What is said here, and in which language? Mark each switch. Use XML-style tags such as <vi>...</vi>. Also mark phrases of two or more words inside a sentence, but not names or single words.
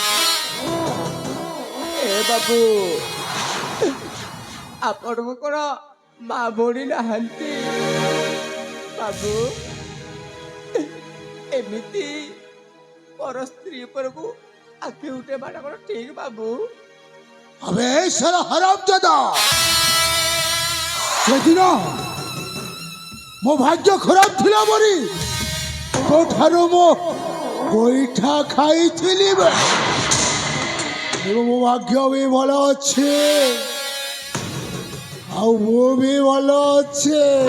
<or>ଏ ବାବୁ, ଆପଣଙ୍କୁ କ'ଣ ମା ଭଉଣୀ ନାହାନ୍ତି? ବାବୁ, ଏମିତି ପର ସ୍ତ୍ରୀ ଉପରକୁ ଆଖି ଉଠେଇବାଟା କ'ଣ ଠିକ ବାବୁ?</or> <hi>अबे साला हरामजादा,</hi> <or>ସେଦିନ ମୋ ଭାଗ୍ୟ ଖରାପ ଥିଲା ବୋଲି ତୋଠାରୁ ମୁଁ ଗୋଇଠା ଖାଇଥିଲି। ଏବେ ମୋ ଭାଗ୍ୟ ବି ଭଲ ଅଛି, ଆଉ ମୁଁ ବି ଭଲ ଅଛି।</or>